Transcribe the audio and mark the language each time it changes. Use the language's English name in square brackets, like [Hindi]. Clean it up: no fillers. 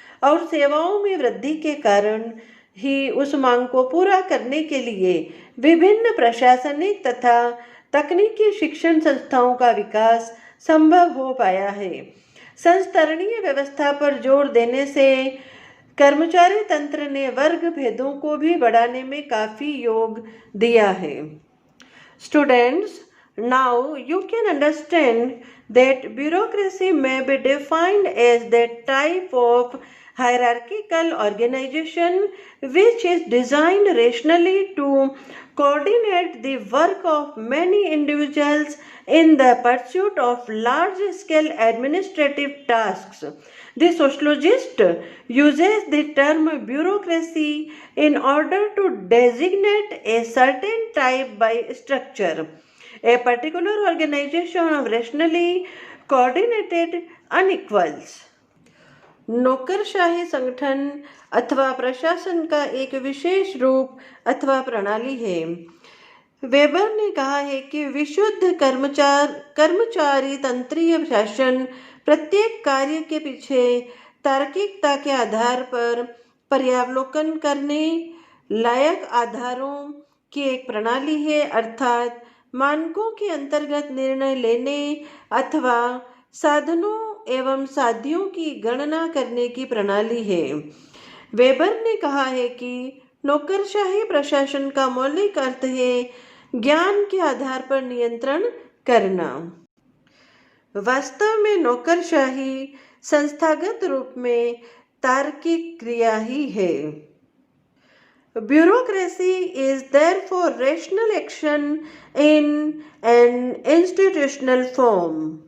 [Hindi] और सेवाओं में वृद्धि के कारण ही उस मांग को पूरा करने के लिए विभिन्न प्रशासनिक तथा तकनीकी शिक्षण संस्थाओं का विकास संभव हो पाया है। संस्तरणीय व्यवस्था पर जोर देने से कर्मचारी तंत्र ने वर्ग भेदों को भी बढ़ाने में काफी योग दिया है। [English] Students, now you can understand that bureaucracy may be defined as that type of hierarchical organization which is designed rationally to coordinate the work of many individuals in the pursuit of large-scale administrative tasks. The sociologist uses the term bureaucracy in order to designate a certain type by structure, a particular organization of rationally coordinated unequals. [Hindi] नौकरशाही संगठन अथवा प्रशासन का एक विशेष रूप अथवा प्रणाली है। वेबर ने कहा है कि विशुद्ध कर्मचारी तंत्रीय शासन प्रत्येक कार्य के पीछे तार्किकता के आधार पर पर्यावलोकन करने लायक आधारों की एक प्रणाली है, अर्थात मानकों के अंतर्गत निर्णय लेने अथवा साधनों एवं साध्यों की गणना करने की प्रणाली है। वेबर ने कहा है कि नौकरशाही प्रशासन का मौलिक अर्थ है ज्ञान के आधार पर नियंत्रण करना। वास्तव में नौकरशाही संस्थागत रूप में तार्किक क्रिया ही है। [English] Bureaucracy is therefore rational action in an institutional form.